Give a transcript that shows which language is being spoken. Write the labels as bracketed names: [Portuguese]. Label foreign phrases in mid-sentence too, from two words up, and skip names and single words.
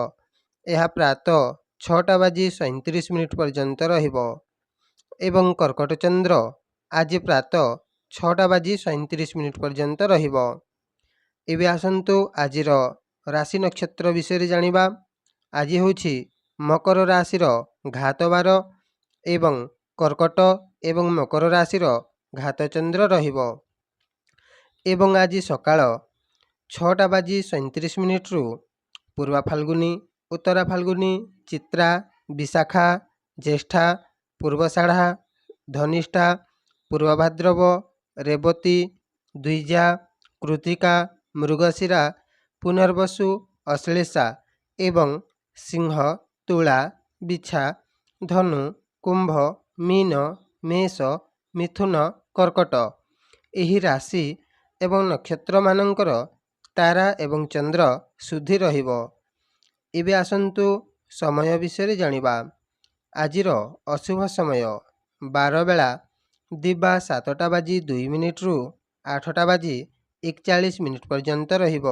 [Odia] ଏହା ପ୍ରାତଃ 6ଟା ବାଜି 37 ମିନିଟ ପର୍ଯ୍ୟନ୍ତ ରହିବ। ଏବଂ କର୍କଟ ଚନ୍ଦ୍ର ଆଜି ପ୍ରାତଃ 6ଟା ବାଜି 37 ମିନିଟ ପର୍ଯ୍ୟନ୍ତ ରହିବ। ଏବେ ଆସନ୍ତୁ ଆଜିର ରାଶି ନକ୍ଷତ୍ର ବିଷୟ ଜାଣିବା। ଆଜି ହେଉଛି ମକର ରାଶିର ଘାତବାର ଏବଂ କର୍କଟ ଏବଂ ମକର ରାଶିର ଘାତ ଚନ୍ଦ୍ର ରହିବ। ଏବଂ ଆଜି ସକାଳ 6ଟା ବାଜି 37 ମିନିଟ ରୁ ପୂର୍ବା ଫାଲ୍ଗୁନୀ, ଉତ୍ତରା ଫାଲ୍ଗୁନୀ, ଚିତ୍ରା, ବିଶାଖା, ଜ୍ୟେଷ୍ଠା, ପୂର୍ବଷାଢ଼ା, ଧନିଷ୍ଠା, ପୂର୍ବଭାଦ୍ରବ, ରେବତୀ, ଦ୍ୱିଜା, କୃତିକା, ମୃଗଶିରା, ପୁନର୍ବସୁ, ଅଶ୍ଳେଷା ଏବଂ ସିଂହ, ତୁଳା, ବିଛା, ଧନୁ, କୁମ୍ଭ, ମୀନ, ମେଷ, ମିଥୁନ, କର୍କଟ ଏହି ରାଶି ଏବଂ ନକ୍ଷତ୍ର ମାନଙ୍କର ତାରା ଏବଂ ଚନ୍ଦ୍ର ଶୁଦ୍ଧି ରହିବ। ଏବେ ଆସନ୍ତୁ ସମୟ ବିଷୟ ଜାଣିବା। ଆଜିର ଅଶୁଭ ସମୟ 12 ବେଳା ଦିବା 7ଟା ବାଜି 2 ମିନିଟ ରୁ 8ଟା ବାଜି 41 ମିନିଟ ପର୍ଯ୍ୟନ୍ତ ରହିବ।